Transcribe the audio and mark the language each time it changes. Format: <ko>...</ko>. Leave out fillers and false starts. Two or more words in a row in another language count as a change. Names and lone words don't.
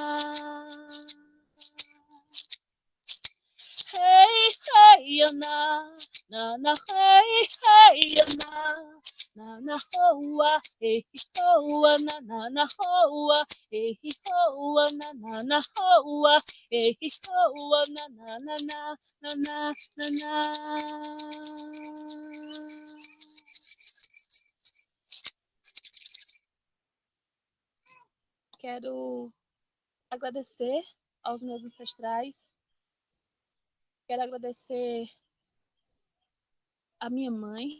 <pt>Hey, hey, na, hey, hey, na, hoa, hey, hoa, na, hoa, hey, hoa, na, hoa, hey, hoa, na. Quero agradecer aos meus ancestrais. Quero agradecer a minha mãe.</pt>